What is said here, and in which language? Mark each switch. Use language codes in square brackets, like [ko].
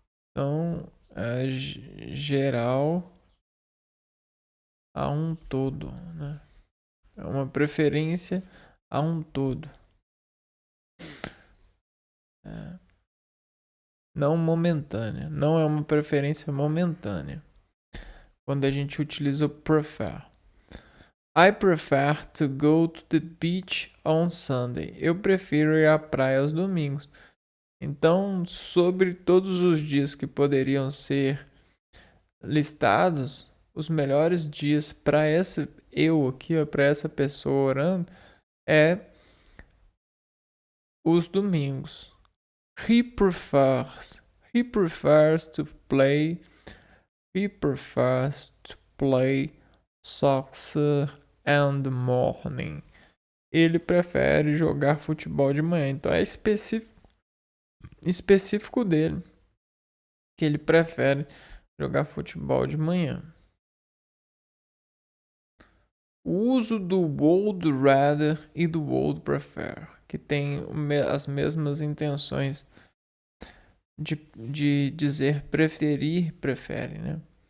[pt] Então, é geral a um todo, né? É uma preferência a um todo. É. Não momentânea. Não é uma preferência momentânea. Quando a gente utiliza o prefer. [en] I prefer to go to the beach on Sunday. [pt] Eu prefiro ir à praia aos domingos. Então, sobre todos os dias que poderiam ser listados, os melhores dias para essa eu aqui, para essa pessoa orando, é os domingos. [en] He prefers to play. He prefers to play soccer in the morning. [pt] Ele prefere jogar futebol de manhã. Então é específico dele que ele prefere jogar futebol de manhã. O uso do would rather e do would prefer, que tem as mesmas intenções de dizer preferir, prefere, né?